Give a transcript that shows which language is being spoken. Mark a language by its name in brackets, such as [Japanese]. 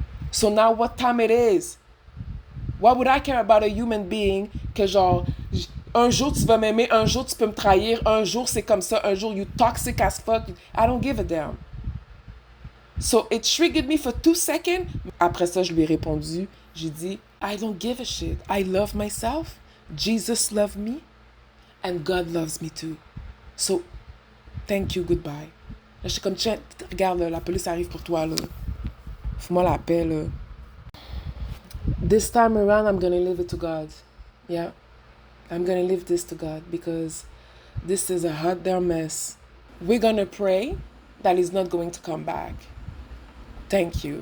[English] So now what time it is? Why would I care about a human being [French] que genre un jour [English] tu vas m'aimer, un jour tu peux me trahir, un jour c'est comme ça, un jour you toxic as fuck. I don't give a damn. So it triggered me for 2 seconds. [French] Après ça, je lui ai répondu. J'ai dit, [English] I don't give a shit. I love myself. Jesus loves me. And God loves me too. So, thank you, goodbye. [French] Là, je suis comme, tiens, regarde, là, la police arrive pour toi, là. Fous-moi la paix, là. [English] This time around, I'm gonna leave it to God. Yeah. I'm gonna leave this to God because this is a hot damn mess. We're gonna pray that he's not going to come back. Thank you.